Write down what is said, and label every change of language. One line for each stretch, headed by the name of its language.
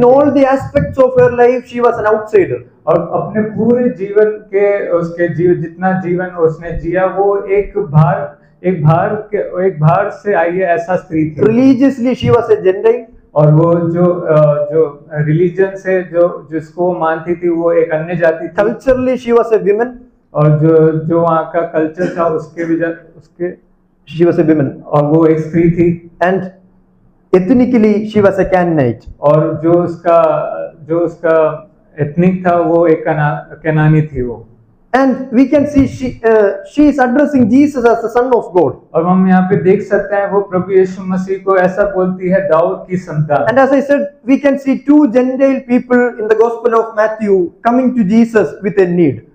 English: In all the aspects of her life, she was an outsider.
Hindi: और अपने पूरे जीवन के जितना जीवन उसने जिया वो एक एक बाहर से आई है ऐसा स्त्री थी।
English: Religiously, she was a Gentile.
Hindi: और वो जो रिलीजन से जिसको वो मानती थी वो एक अन्य जाति थी।
English: Culturally, she was a woman.
Hindi: और जो वहाँ का कल्चर था उसके
English: She was a woman.
Hindi: और वो एक स्त्री थी।
English: And ethnically, she was a Canaanite.
Hindi: और जो उसका एथनिक था वो एक कनानी थी वो।
English: And we can see she is addressing Jesus as the Son of God.
Hindi: और हम यहाँ पे देख सकते हैं वो प्रभु यीशु मसीह को ऐसा बोलती है, दाऊद की संतान।
English: And as I said, we can see two Gentile people in the Gospel of Matthew coming to Jesus with a need.